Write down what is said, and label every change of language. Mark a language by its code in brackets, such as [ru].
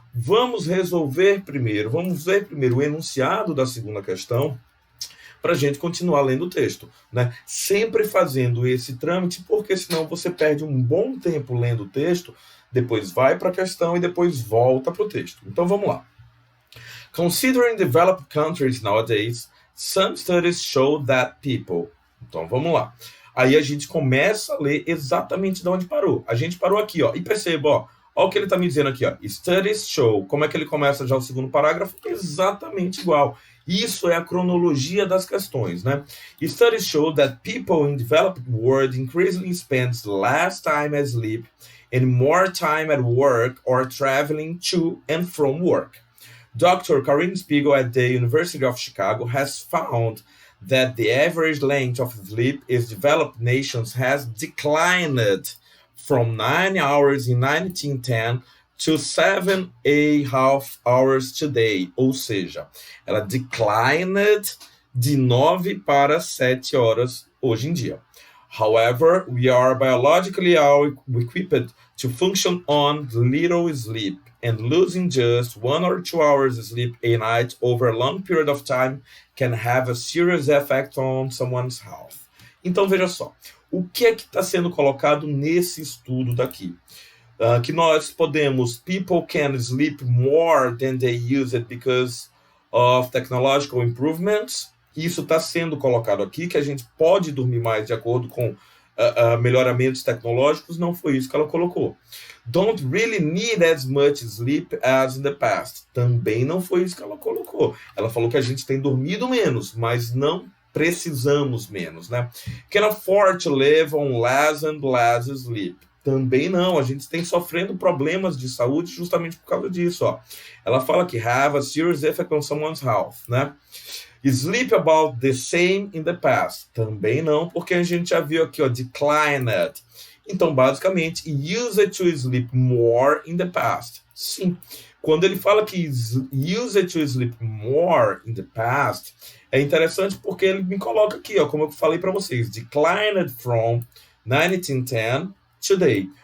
[pt] Vamos resolver primeiro, vamos ver primeiro o enunciado da segunda questão para a gente continuar lendo o texto, né? Sempre fazendo esse trâmite, porque senão você perde um bom tempo lendo o texto, depois vai para a questão e depois volta para o texto. Então vamos lá. [en] Considering developed countries nowadays, some studies show that people. [pt] Então vamos lá. Aí a gente começa a ler exatamente de onde parou. A gente parou aqui, ó, e perceba, ó o que ele está me dizendo aqui, ó. [en] Studies show. [pt] Como é que ele começa já o segundo parágrafo? Exatamente igual. Isso é a cronologia das questões, né? [en] Studies show that people in developed world increasingly spend less time asleep and more time at work or traveling to and from work. Dr. Karin Spiegel at the University of Chicago has found that the average length of sleep in developed nations has declined from 9 hours in 1910 to 7.5 hours today. [pt] Ou seja, ela declined de 9 para 7 horas hoje em dia. [en] However, we are biologically equipped to function on little sleep, and losing just 1 or 2 hours sleep a night over a long period of time can have a serious effect on someone's health. [pt] Então, veja só, o que é que está sendo colocado nesse estudo daqui? Que nós podemos, [en] people can sleep more than they use it because of technological improvements. [pt] Isso está sendo colocado aqui, que a gente pode dormir mais de acordo com melhoramentos tecnológicos. Não foi isso que ela colocou. [en] Don't really need as much sleep as in the past. [pt] Também não foi isso que ela colocou. Ela falou que a gente tem dormido menos, mas não precisamos menos, né? [en] Can afford to live on less and less sleep. [pt] Também não, a gente tem sofrendo problemas de saúde justamente por causa disso, ó. Ela fala que [en] have a serious effect on someone's health, [pt] né? [en] Sleep about the same in the past. [pt] Também não, porque a gente já viu aqui, ó, declined. Então, basicamente, [en] use to sleep more in the past. [pt] Sim. Quando ele fala que [en] use to sleep more in the past, [pt] é interessante porque ele me coloca aqui, ó, como eu falei para vocês, [en] declined from 1910 today.